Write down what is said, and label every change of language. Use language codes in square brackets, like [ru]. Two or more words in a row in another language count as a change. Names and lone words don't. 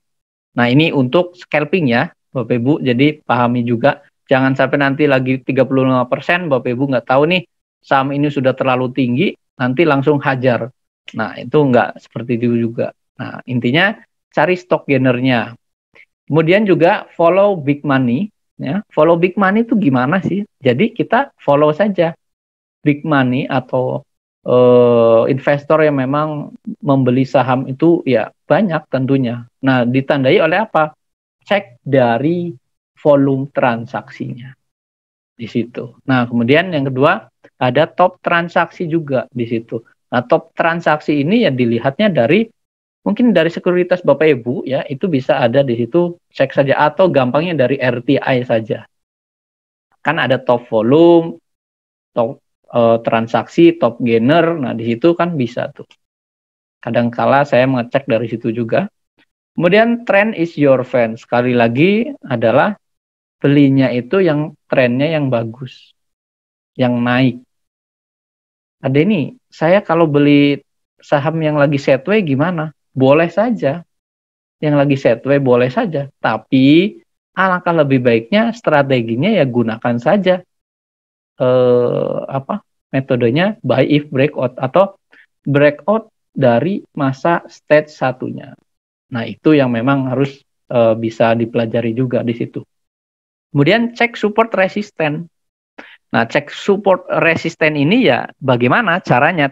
[id] Nah, ini untuk scalping ya, Bapak Ibu. Jadi pahami juga jangan sampai nanti lagi 35%, Bapak Ibu nggak tahu nih saham ini sudah terlalu tinggi, nanti langsung hajar. Nah, itu nggak seperti itu juga. Nah, intinya cari [en] stock gainernya. [id] Kemudian juga [en] follow big money. [id] Ya. [en] Follow big money [id] itu gimana sih? Jadi kita follow saja [en] big money [id] atau investor yang memang membeli saham itu ya banyak tentunya. Nah, ditandai oleh apa? Cek dari volume transaksinya di situ. Nah, kemudian yang kedua ada top transaksi juga di situ. Nah, top transaksi ini ya dilihatnya dari mungkin dari sekuritas Bapak Ibu ya, itu bisa ada di situ, cek saja atau gampangnya dari RTI saja. Kan ada [en] top volume, [id] top transaksi, [en] top gainer. [id] Nah, di situ kan bisa tuh. Kadangkala saya mengecek dari situ juga. [en] Kemudian trend is your friend. [id] Sekali lagi adalah belinya itu yang trennya yang bagus, yang naik. Ada ini, saya kalau beli saham yang lagi sideways gimana? Boleh saja. Yang lagi sideways boleh saja. Tapi alangkah lebih baiknya strateginya ya gunakan saja metodenya [en] buy if breakout [id] atau breakout dari masa stage satunya. Nah, itu yang memang harus bisa dipelajari juga di situ. Kemudian cek support resisten. Nah, cek support resisten ini ya bagaimana caranya?